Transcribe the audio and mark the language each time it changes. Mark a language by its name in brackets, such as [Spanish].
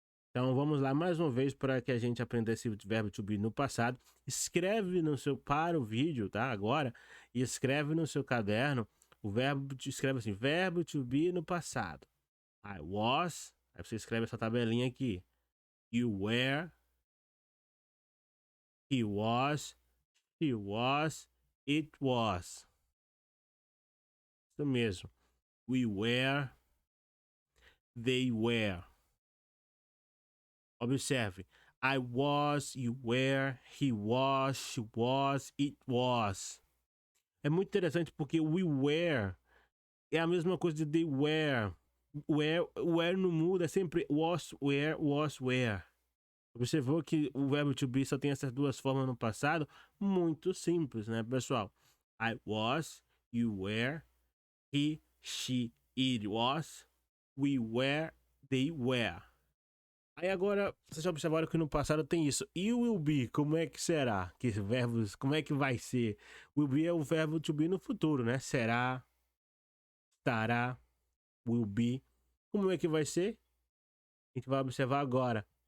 [Portuguese] Então vamos lá mais uma vez para que a gente aprenda esse verbo to be no passado. Escreve no seu para o vídeo, tá? Agora, e escreve no seu caderno o verbo, escreve assim, verbo to be no passado. [English] I was, [Portuguese] aí você escreve essa tabelinha aqui. [English] You were, he was, she was, it was. [Portuguese] Isso mesmo. [English] We were, they were. Observe. I was, you were, he was, she was, it was. [Portuguese] É muito interessante porque [English] we were [Portuguese] é a mesma coisa de [English] they were. [Portuguese] Where não muda, é sempre was, where. Observou que o verbo to be só tem essas duas formas no passado? Muito simples, né, pessoal? [English] I was, you were, he, she, it was, we were, they were. [Portuguese] Aí agora, vocês já observaram que no passado tem isso. E o will be, como é que será? Que verbos, como é que vai ser? Will be é o verbo to be no futuro, né? Será, estará, will be. Como é que vai ser? A gente vai observar agora.